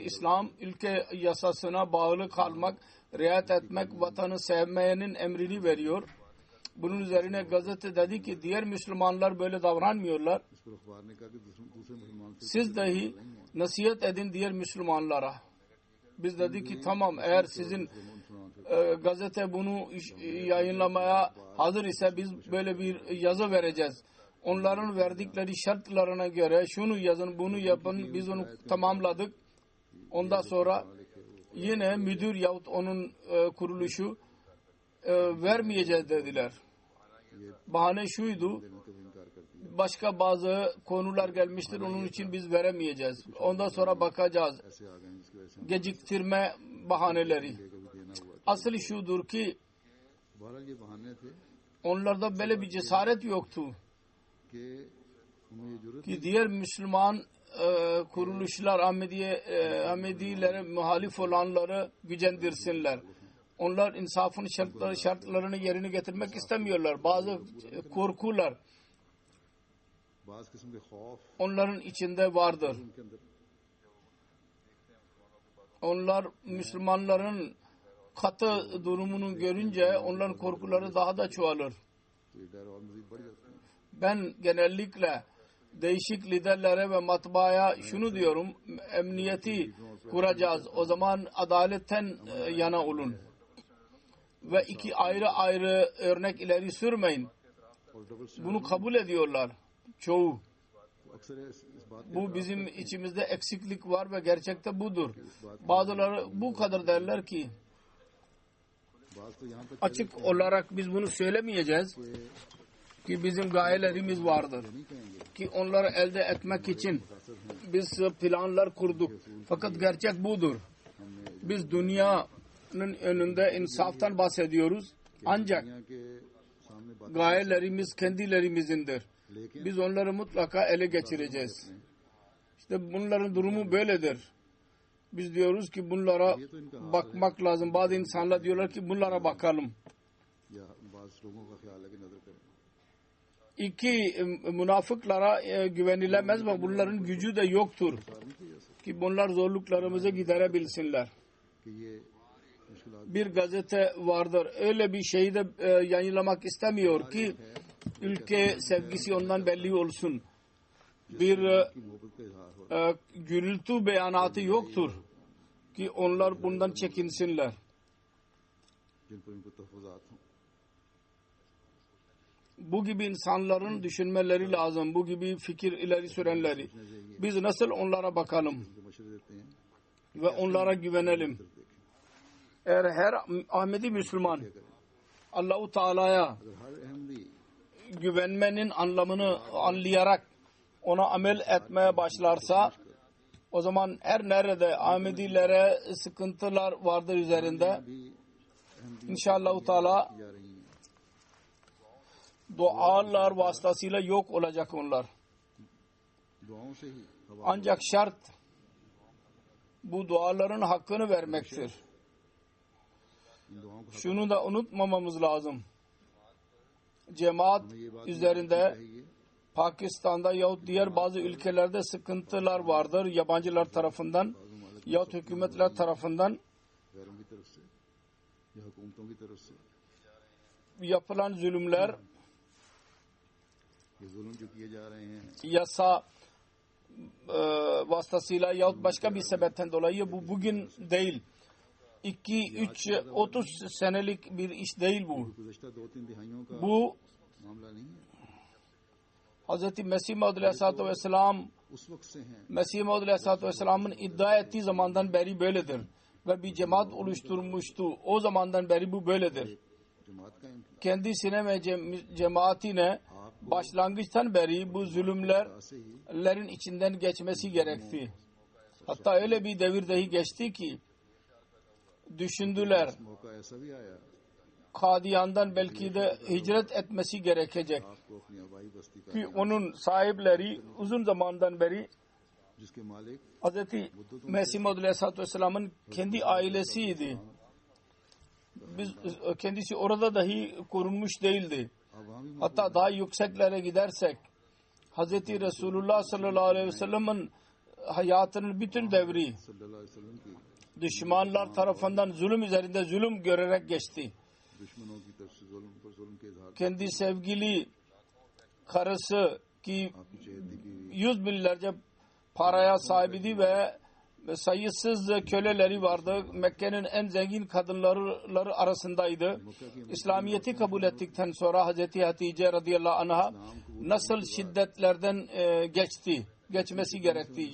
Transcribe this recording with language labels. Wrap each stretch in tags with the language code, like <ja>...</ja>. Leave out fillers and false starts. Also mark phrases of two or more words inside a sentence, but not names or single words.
<tr>İslam ülke yasasına bağlı kalmak, riayet etmek, vatanı sevmeyenin emrini veriyor. Bunun üzerine gazete dedi ki diğer Müslümanlar böyle davranmıyorlar.</tr> <ur>اس پر اخبار نے کہا کہ دوسرے مسلمان سے</ur> <tr>Siz dahi nasihat edin diğer Müslümanlara. Biz dedik ki tamam, eğer sizin gazete bunu yayınlamaya hazır ise biz böyle bir yazı vereceğiz. Onların verdikleri şartlarına göre şunu yazın, bunu yapın. Biz onu tamamladık. Ondan sonra yine müdür yahut onun kuruluşu vermeyeceğiz dediler. Bahane şuydu,</tr> <ur>دینے کا بھی انکار کر دیا.</ur> <tr>başka bazı konular gelmiştir, onun için biz veremeyeceğiz. Ondan sonra bakacağız.</tr> <ur>ایسے آ گئے جس کی وجہ سے</ur> <tr>Geciktirme bahaneleri.</tr> <ur>ہم کو بھی دینا ہوا.</ur> <tr>Asıl şudur ki</tr> <ur>بہرحال یہ بہانے تھے</ur> <tr>onlarda böyle bir cesaret yoktu</tr> <ur>کہ انہیں یہ ضرورت</ur> <tr>ki diğer Müslüman kuruluşlar Ahmedilere muhalif olanları gücendirsinler. Onlar insafın şartlarını yerine getirmek istemiyorlar. Bazı korkular</tr> <ur>بعض قسم کے خوف</ur> <tr>onların içinde vardır.</tr> <ur>ان کے اندر</ur> <tr>Onlar Müslümanların katı durumunu görünce onların korkuları daha da çoğalır.</tr> <ur>تو یہ ڈر اور مزید بڑھ جاتے ہیں.</ur> <tr>Ben genellikle değişik liderlere ve matbaaya şunu diyorum: emniyeti kuracağız. O zaman adaletten yana olun. Ve iki ayrı ayrı örnek ileri sürmeyin.</tr> <ur>اور ڈبل</ur> <tr>Bunu kabul ediyorlar çoğu.</tr> <ur>اکثر اس بات</ur> <tr>Bu bizim içimizde eksiklik var ve gerçekte budur. Bazıları bu kadar derler ki</tr> <ur>بعض تو یہاں تک</ur> <tr>açık olarak biz bunu söylemeyeceğiz ki bizim gayelerimiz vardır.</tr> <ur>نہیں کہیں گے</ur> <tr>Ki onları elde etmek için biz planlar kurduk. Fakat gerçek budur. Biz dünyanın önünde insaftan bahsediyoruz. Ancak</tr> <ur>دنیا کے سامنے بات</ur> <tr>gayelerimiz kendilerimizindir.</tr> <ur>लेकिन</ur> <tr>Biz onları mutlaka ele geçireceğiz. İşte bunların durumu böyledir. Biz diyoruz ki bunlara bakmak lazım. Bazı insanlar diyorlar ki bunlara bakalım.</tr> <ur>یا بعض لوگوں کا خیال ہے کہ نظر کریں</ur> <tr>İki münafıklara güvenilemez ve bunların gücü de yoktur.</tr> <ur>نہیں کیا جا سکتا</ur> <tr>Ki bunlar zorluklarımızı giderebilsinler.</tr> <ur>کہ یہ مشکلات</ur> <tr>Bir gazete vardır. Öyle bir şeyi de yayınlamak istemiyor ki ülke sevgisi ondan belli olsun. Bir</tr> <ur>کی محبت کا اظہار ہو</ur> <tr>gürültü beyanatı yoktur ki onlar bundan çekinsinler.</tr> <ur>جن پر ان کو تحفظات ہوں</ur> <tr>Bu gibi insanların düşünmeleri lazım. Bu gibi fikir ileri sürenleri. Biz nasıl onlara bakalım</tr> <ur>جو مشورے دیتے ہیں</ur> <tr>ve onlara güvenelim.</tr> <ur>देखें</ur> <tr>Eğer her Ahmedi Müslüman Allah-u Teala'ya</tr> <ur>اگر ہر احمدی</ur> <tr>güvenmenin anlamını anlayarak ona amel etmeye başlarsa, o zaman her nerede Ahmedilere sıkıntılar vardır üzerinde,</tr> <ur>بھی احمدی</ur> <tr>İnşallah Teala</tr> <ur>جا رہی ہیں</ur> <tr>dualar vasıtasıyla yok olacak onlar.</tr> <ur>دعاؤں سے ہی ہوا</ur> <tr>Ancak şart bu duaların hakkını vermektir.</tr> <ur>ان دعاؤں کو</ur> <tr>Şunu da unutmamamız lazım. Cemaat üzerinde Pakistan'da yahut diğer bazı ülkelerde sıkıntılar vardır. Yabancılar tarafından yahut hükümetler tarafından</tr> <ur>غیروں کی طرف سے یا حکومتوں کی طرف سے</ur> <tr>yapılan zulümler,</tr> <ur>یہ ظلم جو کیے جا رہے ہیں</ur> <tr>yasa vasıtasıyla yahut başka bir sebepten dolayı bu bugün değil. 2-3-30 senelik bir iş değil bu.</tr> <ur>گزشتہ 2-3 دہائیوں کا</ur> <tr>Bu</tr> <ur>معاملہ نہیں ہے</ur> <tr>Hz. Mesih Maud</tr> <ar>عليه الصلاة والسلام</ar> <ur>اس وقت سے ہیں</ur> <tr>Mesih Maud</tr> <ar>عليه الصلاة والسلام</ar> <tr>iddia ettiği zamandan beri böyledir. Ve bir cemaat oluşturmuştu. O zamandan beri bu böyledir.</tr> <ur>جماعت کا ان کا</ur> <tr>Kendisine ve cemaatine başlangıçtan beri bu zulümlerin içinden geçmesi gerekti. Hatta öyle bir devir dahi geçti ki düşündüler</tr> <ur>موقع ایسا بھی آیا</ur> <tr>Kadiyan'dan belki de hicret etmesi gerekecek.</tr> <ur>آپ کو اپنی آبائی بستی کا</ur> <tr>Ki onun sahipleri uzun zamandan beri</tr> <ur>جس کے مالک</ur> <tr>Hz. Mesih Maud</tr> <ar>عليه الصلاة والسلام</ar> <tr>kendi ailesiydi. Kendisi orada dahi korunmuş değildi.</tr> <ur>اب وہاں بھی</ur> <tr>Hatta daha yükseklere gidersek Hz. Resulullah</tr> <ar>صلى الله عليه وسلم</ar> <tr>hayatının bütün devri</tr> <ar>صلى الله عليه وسلم</ar> <ur>کی</ur> <tr>düşmanlar tarafından zulüm üzerinde zulüm görerek geçti.</tr> <ur>دشمنوں کی طرف سے ظلم پر ظلم کے اظہار</ur> <tr>Kendi sevgili karısı ki</tr> <ur>آپ کی چہرے کی</ur> <tr>yüz binlerce paraya sahibiydi ve sayısız köleleri vardı. Mekke'nin en zengin kadınları arasındaydı. İslamiyet'i kabul ettikten sonra Hazreti Hatice</tr> <ar>رضي الله عنه</ar> <tr>nasıl şiddetlerden geçmesi gerekti.</tr>